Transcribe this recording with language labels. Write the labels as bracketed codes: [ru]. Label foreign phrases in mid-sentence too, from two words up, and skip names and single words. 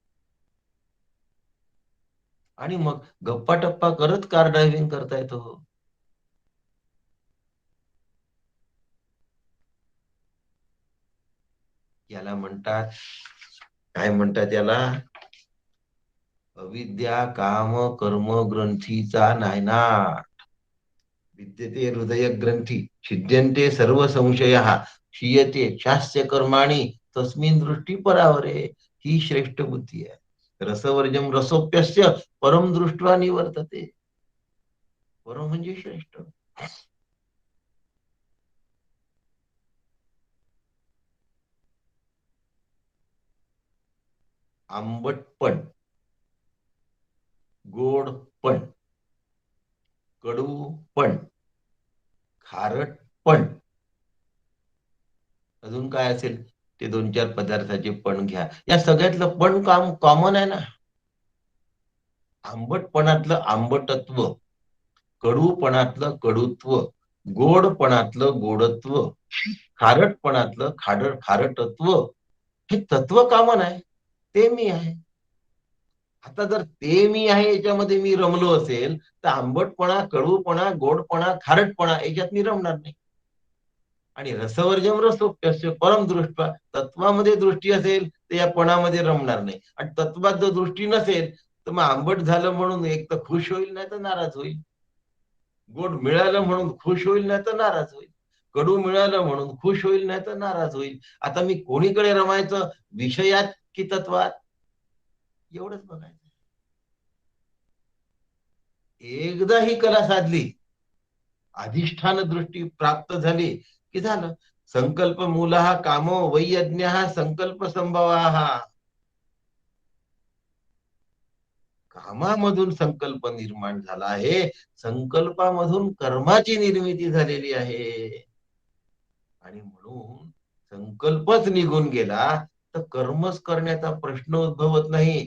[mr] आणि मग गप्पा टप्पा करत [en] car driving [mr] करता येतो हो. याला म्हणतात, काय म्हणतात याला, अविद्या काम कर्म ग्रंथीचा नायनाट. [sa] विद्यते हृदय ग्रंथी छिद्यन्ते सर्व संशय क्षीयते शास्य कर्माणी तस्मिन दृष्टी परावरे. [mr] ही श्रेष्ठ बुद्धी आहे. [sa] रसवर्जम रसोप्यस्य परम दृष्ट्वा निवर्तते. [mr] परम म्हणजे श्रेष्ठ. आंबटपण, गोडपण, कडूपण, खारटपण, अजून काय असेल ते दोन चार पदार्थाचे पण घ्या. या सगळ्यातलं पण काम कॉमन आहे ना. आंबटपणातलं आंबटत्व, कडूपणातलं कडूत्व, गोडपणातलं गोडत्व, खारटपणातलं खारटत्व, हे तत्व कामन आहे. ते मी आहे. आता जर ते मी आहे याच्यामध्ये मी रमलो असेल तर आंबटपणा, कडूपणा, गोडपणा, खारटपणा याच्यात मी रमणार नाही. [sa] आणि रसवर्जम रसोप्यस्य परम दृष्टा, [mr] तत्वामध्ये दृष्टी असेल तर या पणामध्ये रमणार नाही. आणि तत्वात जर दृष्टी नसेल तर मग आंबट झालं म्हणून एक तर खुश होईल, नाही तर नाराज होईल. गोड मिळालं म्हणून खुश होईल, नाही तर नाराज होईल. कडू मिळालं म्हणून खुश होईल, नाही तर नाराज होईल. आता मी कोणीकडे रमायचं, विषयात की तत्वात? एवढंच बघायचं. एकदा ही कला साधली, अधिष्ठान दृष्टी प्राप्त झाली की झालं. [sa] संकल्प मूलहा कामो वै यज्ञ संकल्प संभवा. [mr] कामामधून संकल्प निर्माण झाला आहे, संकल्पामधून कर्माची निर्मिती झालेली आहे. आणि म्हणून संकल्पच निघून गेला तर कर्मच करण्याचा प्रश्न उद्भवत नाही.